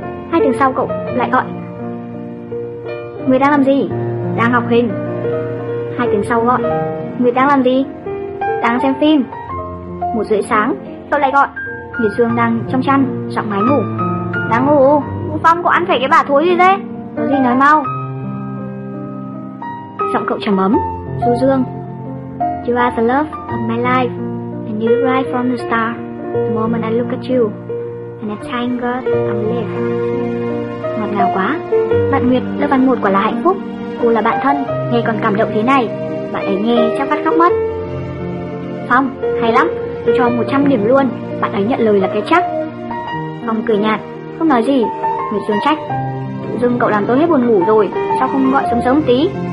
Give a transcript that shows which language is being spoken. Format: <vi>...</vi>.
<vi>Hai tiếng sau cậu lại gọi, người đang làm gì? Đang học hình. Hai tiếng sau gọi, người đang làm gì? Đang xem phim. 1:30 sáng cậu lại gọi, Nguyệt Dương đang trong chăn giọng máy ngủ. Đang ngủ? Vũ Phong, cậu ăn phải cái bả thối gì thế? Có gì nói mau. Giọng cậu trầm ấm.</vi> <en>Du Dương, you are the love of my life, and you right from the start, the moment I look at you, and I thank God I'm alive.</en> <vi>Ngọt ngào quá. Bạn Nguyệt lớp văn một quả là hạnh phúc. Cô là bạn thân, nghe còn cảm động thế này, bạn ấy nghe chắc phát khóc mất. Phong, hay lắm, tôi cho 100 điểm luôn, bạn ấy nhận lời là cái chắc. Phong cười nhạt, không nói gì. Nguyệt Dương trách, tự dưng cậu làm tôi hết buồn ngủ rồi, sao không gọi sớm sớm tí?</vi>